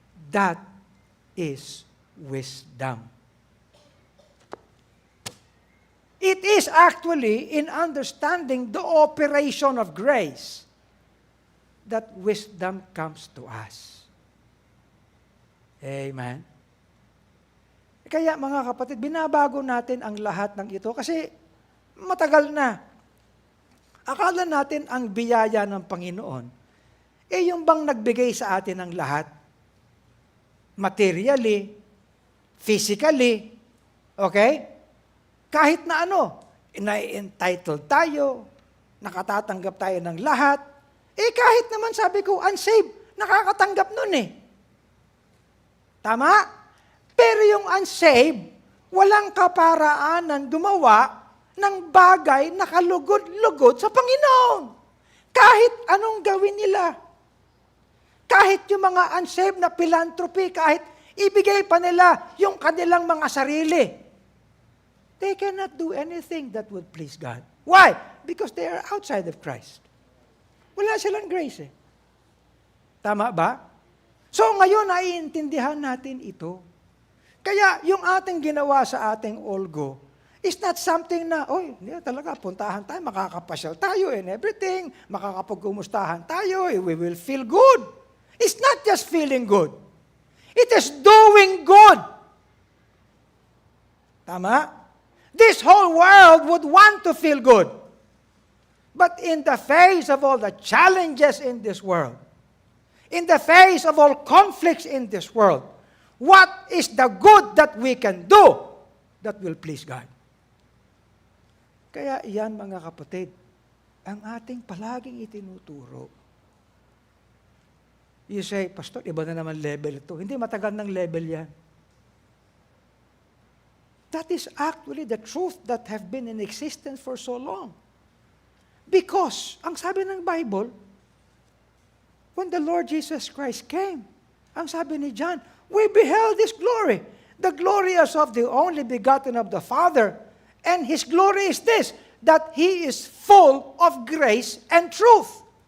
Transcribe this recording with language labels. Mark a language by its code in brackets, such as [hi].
[en] That is wisdom. It is actually in understanding the operation of grace that wisdom comes to us. Amen? [tl] Kaya mga kapatid, binabago natin ang lahat ng ito kasi matagal na. Akala natin ang biyaya ng Panginoon, yung bang nagbigay sa atin ng lahat? [en] Materially, physically, okay? [tl] Kahit na na-entitled tayo, nakatatanggap tayo ng lahat, kahit naman sabi ko, unsaved, nakakatanggap nun Tama? Pero yung unsaved, walang kaparaanan gumawa ng bagay na kalugod-lugod sa Panginoon. Kahit anong gawin nila. Kahit yung mga unsaved na philanthropy, kahit ibigay pa nila yung kanilang mga sarili. [en] They cannot do anything that would please God. Why? Because they are outside of Christ. [tl] Wala silang grace Tama ba? So ngayon, naiintindihan natin ito. Kaya yung ating ginawa sa ating Olgo, [en] It's not something [tl] na, talaga, puntahan tayo, makakapasyal tayo [en] and everything, [tl] makakapagkumustahan tayo, [en] we will feel good. It's not just feeling good. It is doing good. Tama? This whole world would want to feel good. But in the face of all the challenges in this world, in the face of all conflicts in this world, what is the good that we can do that will please God? [tl] Kaya iyan mga kapatid, ang ating palaging itinuturo. [en] You say, [tl] Pastor, iba na naman level ito. Hindi matagal ng level yan. [en] That is actually the truth that have been in existence for so long. Because, [tl] ang sabi ng Bible, [en] when the Lord Jesus Christ came, [tl] ang sabi ni John, [en] we beheld His glory. The glory as of the only begotten of the Father. And His glory is this, that He is full of grace and truth.